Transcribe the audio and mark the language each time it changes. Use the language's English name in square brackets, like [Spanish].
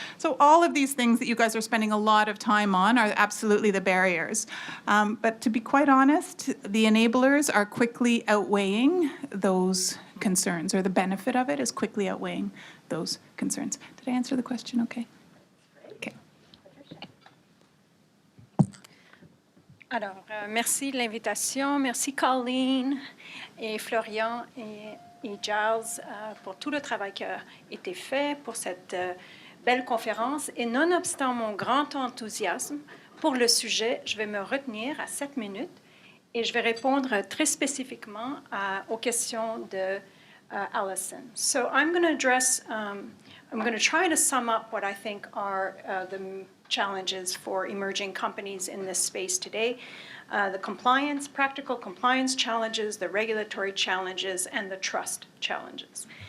[English] So all of these things that you guys are spending a lot of time on are absolutely the barriers. But to be quite honest, the enablers are quickly outweighing those concerns, or the benefit of it is quickly outweighing those concerns. Did I answer the question okay? Okay. [French] Alors, merci de l'invitation. Merci Colleen et Florian et Giles pour tout le travail qui a été fait pour cette belle conférence. Et nonobstant mon grand enthousiasme pour le sujet, je vais me retenir à 7 minutes et je vais répondre très spécifiquement aux questions de Alison. [English] So I'm going to address, I'm going to try to sum up what I think are the challenges for emerging companies in this space today, the compliance, practical compliance challenges, the regulatory challenges, and the trust challenges.